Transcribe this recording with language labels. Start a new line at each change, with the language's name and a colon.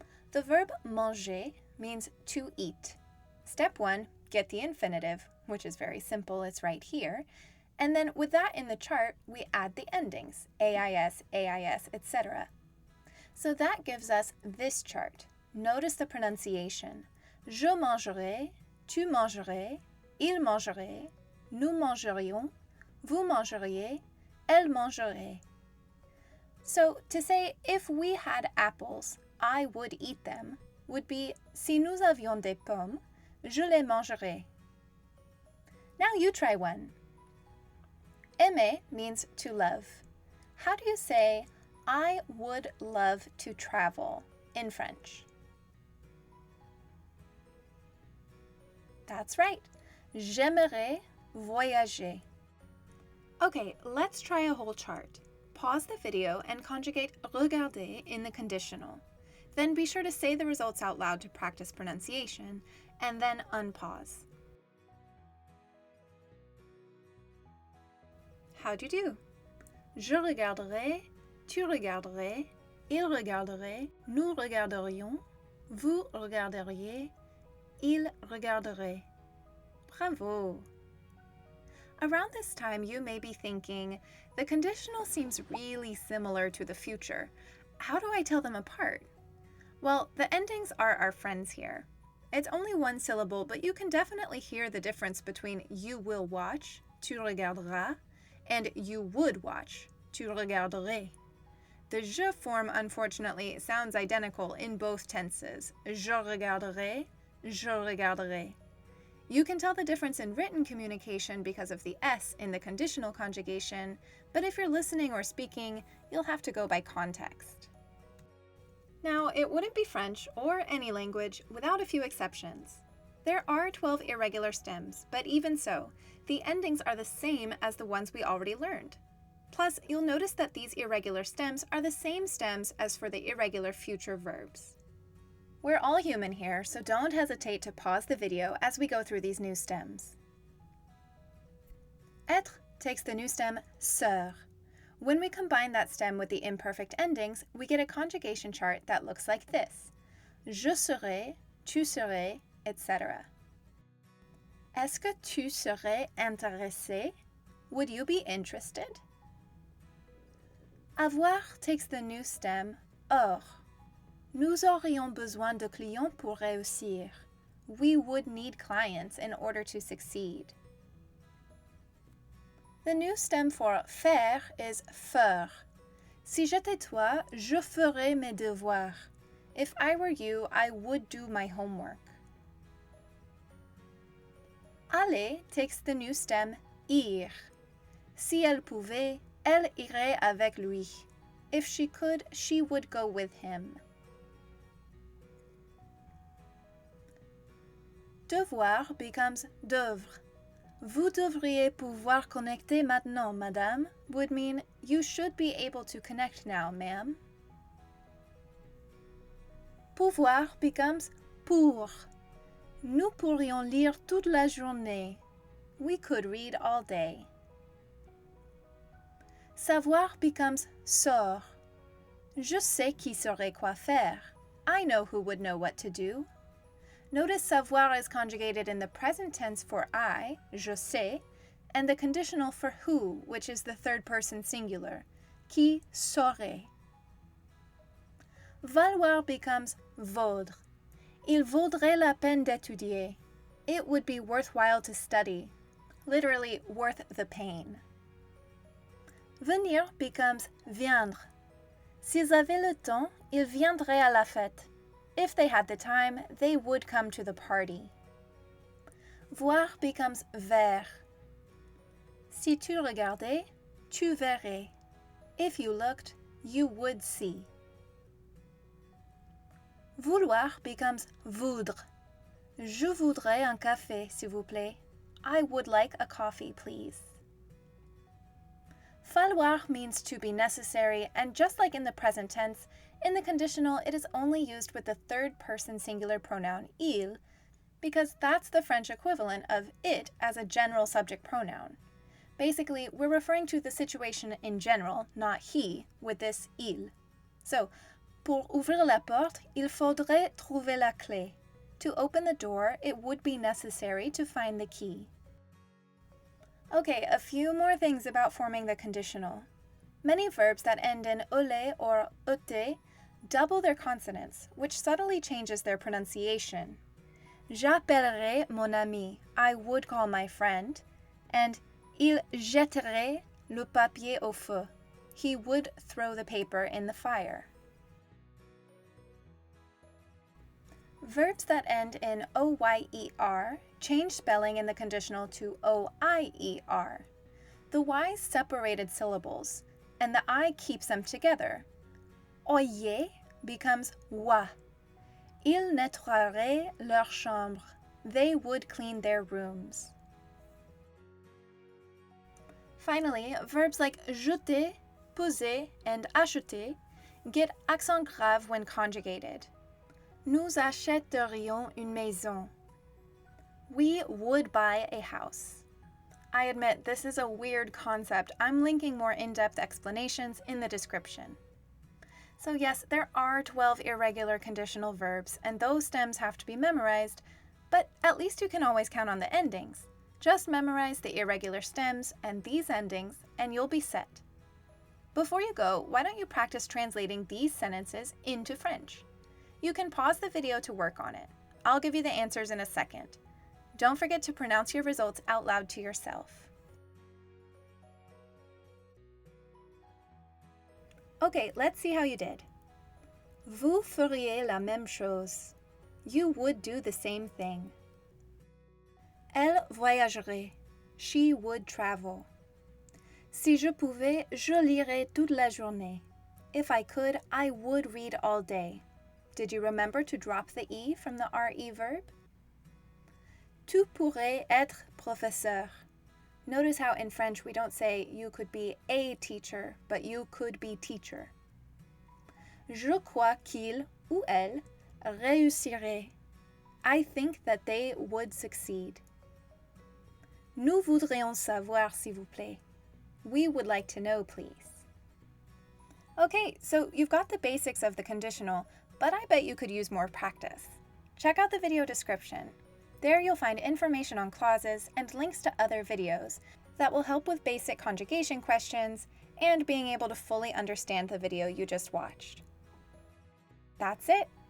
English: The verb manger means to eat. Step 1, get the infinitive, which is very simple, it's right here. And then with that in the chart, we add the endings, AIS, AIS, etc. So that gives us this chart. Notice the pronunciation.
French: Je mangerai, tu mangerais, il mangerait, nous mangerions, vous mangeriez, elle mangerait.
English: So to say, if we had apples, I would eat them, would be
French: si nous avions des pommes, je les mangerais.
English: Now you try one. Aimer means to love. How do you say, I would love to travel in French? That's right.
French: J'aimerais voyager.
English: Okay, let's try a whole chart. Pause the video and conjugate regarder in the conditional. Then be sure to say the results out loud to practice pronunciation, and then unpause. How'd you do?
French: Je regarderai, tu regarderais, il regarderait, nous regarderions, vous regarderiez, il regarderait.
English: Bravo! Around this time, you may be thinking, the conditional seems really similar to the future. How do I tell them apart? Well, the endings are our friends here. It's only one syllable, but you can definitely hear the difference between you will watch,
French: tu regarderas,
English: and you would watch,
French: tu regarderais.
English: The je form, unfortunately, sounds identical in both tenses.
French: Je regarderai, je regarderai.
English: You can tell the difference in written communication because of the S in the conditional conjugation, but if you're listening or speaking, you'll have to go by context. Now, it wouldn't be French or any language without a few exceptions. There are 12 irregular stems, but even so, the endings are the same as the ones we already learned. Plus, you'll notice that these irregular stems are the same stems as for the irregular future verbs. We're all human here, so don't hesitate to pause the video as we go through these new stems. Être takes the new stem sœur. When we combine that stem with the imperfect endings, we get a conjugation chart that looks like this.
French: Je serai, tu serais, etc. Est-ce que tu serais intéressé?
English: Would you be interested? Avoir takes the new stem or.
French: Nous aurions besoin de clients pour réussir.
English: We would need clients in order to succeed. The new stem for faire is faire.
French: Si j'étais toi, je ferais mes devoirs.
English: If I were you, I would do my homework. Aller takes the new stem ir.
French: Si elle pouvait, elle irait avec lui.
English: If she could, she would go with him. Devoir becomes devre.
French: Vous devriez pouvoir connecter maintenant, madame,
English: would mean you should be able to connect now, ma'am. Pouvoir becomes pour.
French: Nous pourrions lire toute la journée.
English: We could read all day.
French: Savoir
English: becomes
French: saur. Je sais qui saurait quoi faire.
English: I know who would know what to do. Notice savoir is conjugated in the present tense for I,
French: je sais,
English: and the conditional for who, which is the third person singular,
French: qui saurait.
English: Valoir becomes vaudre.
French: Il vaudrait la peine d'étudier.
English: It would be worthwhile to study. Literally, worth the pain. Venir becomes viendre.
French: S'ils avaient le temps, ils viendraient à la fête.
English: If they had the time, they would come to the party. Voir becomes ver.
French: Si tu regardais, tu verrais.
English: If you looked, you would see. Vouloir becomes voudre.
French: Je voudrais un café, s'il vous plaît.
English: I would like a coffee, please. Falloir means to be necessary, and just like in the present tense, in the conditional, it is only used with the third person singular pronoun il, because that's the French equivalent of it as a general subject pronoun. Basically, we're referring to the situation in general, not he, with this il.
French: So, pour ouvrir la porte, il faudrait trouver la clé.
English: To open the door, it would be necessary to find the key. Okay, a few more things about forming the conditional. Many verbs that end in ole or ute double their consonants, which subtly changes their pronunciation.
French: J'appellerai mon ami,
English: I would call my friend, and
French: il jetterait le papier au feu,
English: He would throw the paper in the fire. Verbs that end in oyer change spelling in the conditional to oier. The y's separated syllables, and the I keeps them together. Oyer becomes wa.
French: Ils nettoieraient leur chambre.
English: They would clean their rooms. Finally, verbs like jeter, poser, and acheter get accent grave when conjugated.
French: Nous achèterions une maison.
English: We would buy a house. I admit this is a weird concept. I'm linking more in-depth explanations in the description. So yes, there are 12 irregular conditional verbs, and those stems have to be memorized, but at least you can always count on the endings. Just memorize the irregular stems and these endings, and you'll be set. Before you go, why don't you practice translating these sentences into French? You can pause the video to work on it. I'll give you the answers in a second. Don't forget to pronounce your results out loud to yourself. Okay, let's see how you did.
French: Vous feriez la même chose.
English: You would do the same thing.
French: Elle voyagerait.
English: She would travel.
French: Si je pouvais, je lirais toute la journée.
English: If I could, I would read all day. Did you remember to drop the E from the RE verb?
French: Tu pourrais être professeur.
English: Notice how in French we don't say you could be a teacher, but you could be teacher.
French: Je crois qu'il ou elle réussirait.
English: I think that they would succeed.
French: Nous voudrions savoir, s'il vous plaît.
English: We would like to know, please. Okay, so you've got the basics of the conditional, but I bet you could use more practice. Check out the video description. There you'll find information on clauses and links to other videos that will help with basic conjugation questions and being able to fully understand the video you just watched. That's it!